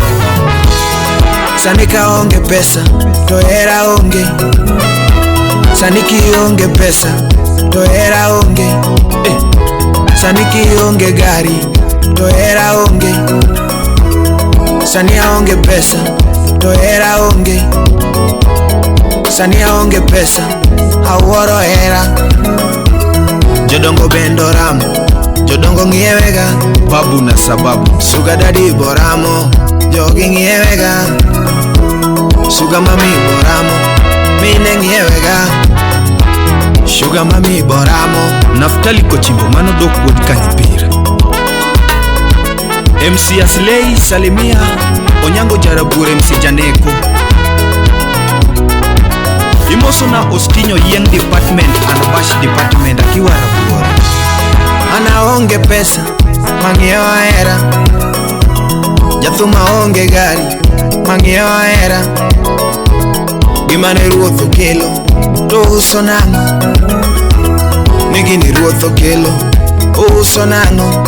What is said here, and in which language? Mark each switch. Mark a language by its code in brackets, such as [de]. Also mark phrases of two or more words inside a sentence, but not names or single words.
[luo] Sanika onge pesa to era onge, saniki onge pesa to era onge, saniki onge gari to era onge, sania onge pesa to era onge, sania onge pesa haworo era. Jodongo bendo ramo, jodongo ngiewega, [sw] babu na sababu. [en] Sugar daddy [luo] boramo, jogi ngiewega, [en] sugar mami [luo] boramo, mine ngiewega, [en] sugar mami [luo] boramo. Naftali Kochimbo mano dok Wod Kanyipira, MC Asley Salimia Onyango Jarabura MC Janeko. Imoso na Ostinyo Yeng [en] department and Bash department [luo] akiwa Rabura. Ana onge pesa mangiewa era, jathuma onge gari mangiewa era. Gimane ruoth okelo to uso nang'o, nigini ruoth okelo uso nang'o.